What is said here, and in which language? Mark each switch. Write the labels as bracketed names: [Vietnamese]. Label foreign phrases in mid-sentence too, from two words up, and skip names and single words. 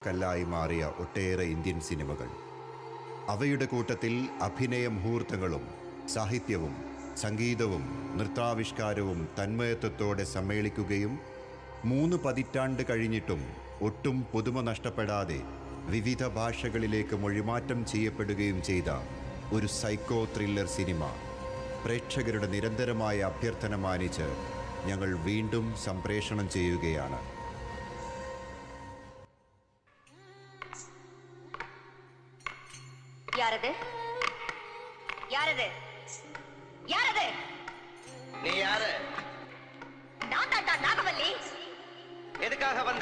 [Malayalam] കല്ലായി മാറിയ ഒട്ടേറെ ഇന്ത്യൻ സിനിമകൾ. അവയുടെ കൂട്ടത്തിൽ അഭിനയ മുഹൂർത്തങ്ങളും സാഹിത്യവും സംഗീതവും നൃത്താവിഷ്കാരവും തന്മയത്വത്തോടെ സമ്മേളിക്കുകയും 3 പതിറ്റാണ്ട് കഴിഞ്ഞിട്ടും ഒട്ടും പുതുമ നഷ്ടപ്പെടാതെ വിവിധ ഭാഷകളിലേക്ക് മൊഴിമാറ്റം ചെയ്യപ്പെടുകയും ചെയ്ത ഒരു [English] psycho thriller [Malayalam] സിനിമ പ്രേക്ഷകരുടെ നിരന്തരമായ അഭ്യർത്ഥന മാനിച്ച് ഞങ്ങൾ വീണ്ടും സംപ്രേഷണം ചെയ്യുകയാണ്. [Tamil] யாரது யாரது யாரது நீ யாரு? நான் தாண்டா நாகவல்லி. எதுக்காக வந்த?